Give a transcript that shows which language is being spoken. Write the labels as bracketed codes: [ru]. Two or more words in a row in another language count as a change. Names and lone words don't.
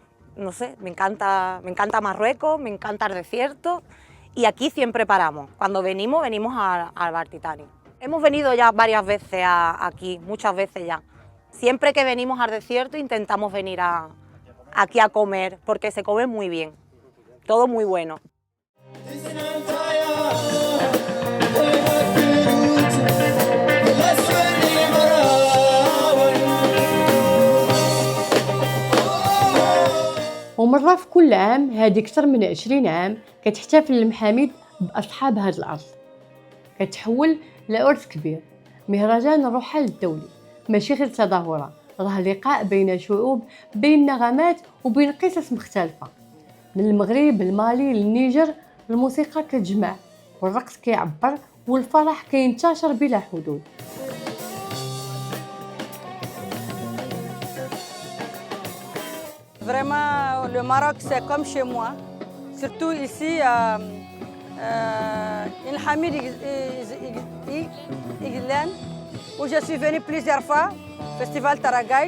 [es] No sé, me encanta Marruecos, me encanta el desierto y aquí siempre paramos. Cuando venimos al bar Titanic. Hemos venido ya varias veces aquí, muchas veces ya. Siempre que venimos al desierto intentamos venir aquí a comer porque se come muy bien, todo muy bueno. [ar] ومرة في كل عام، هذه أكثر من 20 عام، كتحتفل المحاميد بأصحاب هذه الأرض. كتحول لعرس كبير، مهرجان الرحال الدولي، ماشي غير تظاهرة، راه لقاء بين شعوب، بين نغمات وبين قصص مختلفة. من المغرب المالي للنيجر الموسيقى كتجمع والرقص كيعبر والفرح كينتشر بلا حدود. [fr] Vraiment, le Maroc, c'est comme chez moi. Surtout ici, il Hamid Iglen, où je suis venue plusieurs fois, festival Taragaït.